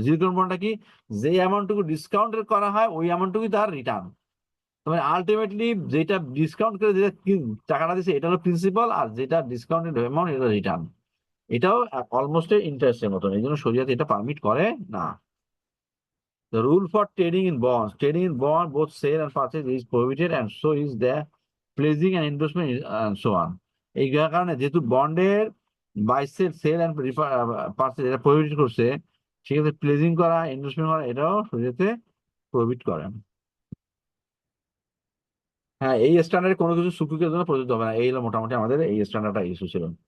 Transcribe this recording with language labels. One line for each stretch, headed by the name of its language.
Bangla: Zero coupon বন্ডটা কি, যে অ্যামাউন্টটুকু ডিসকাউন্টের করা হয় ওই অ্যামাউন্টটুকুই তার রিটার্ন। তবে আলটিমেটলি যেটা ডিসকাউন্ট করে যেটা টাকাটা দিচ্ছে, এটা হলো প্রিন্সিপাল, আর যেটা ডিসকাউন্টেড অ্যামাউন্ট এটা রিটার্ন। এটাও অলমোস্ট ইন্টারেস্টের মতন, এই জন্য শরিয়াতে এটা পারমিট করে না।
English: The rule for trading in bonds. Trading in bond, both sale and purchase is prohibited, and so is the pledging and endorsement and so on.
Bangla: এই কারণে যেহেতু বন্ডের বাই সেল অ্যান্ড পারচেজ এটা প্রহিবিট করছে, সেক্ষেত্রে pleasing করা, endorsement করা, এটাও শরীয়তে প্রহিবিট করে। হ্যাঁ, এই স্ট্যান্ডার্ডে কোনো কিছু সুকুকের জন্য প্রযোজ্য হবে না। এই হলো মোটামুটি আমাদের এই স্ট্যান্ডার্ডটা ইস্যু ছিল।